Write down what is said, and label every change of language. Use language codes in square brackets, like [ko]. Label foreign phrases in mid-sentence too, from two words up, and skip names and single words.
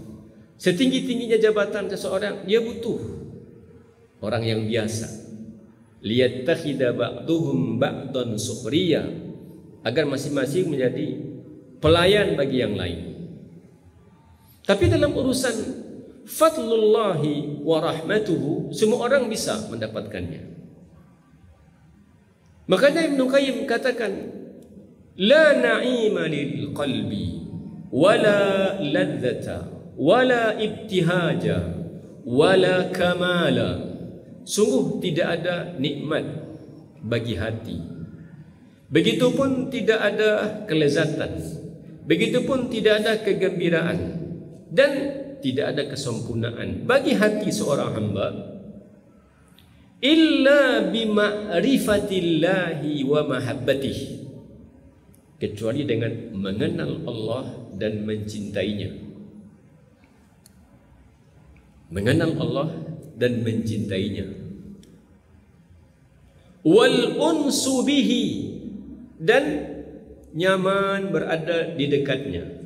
[id] Setinggi-tingginya jabatan seseorang, dia butuh orang yang biasa. [ar] ليتخذ بعضهم بعضا سخريا, [id] agar masing-masing menjadi pelayan bagi yang lain. Tapi dalam urusan [ar] فضل الله ورحمته, [id] semua orang bisa mendapatkannya. Makanya Ibn Qayyim katakan, [ar] لا نعيم للقلب ولا لذة ولا ابتهاج ولا كمال. [id] Sungguh tidak ada nikmat bagi hati, begitupun tidak ada kelezatan, begitupun tidak ada kegembiraan, dan tidak ada kesempurnaan bagi hati seorang hamba [ar] إلا بمعرفة الله ومحبته, [id] kecuali dengan mengenal Allah dan mencintainya. Mengenal Allah dan mencintainya. [ar] والأنس به, [id] dan nyaman berada di dekatnya.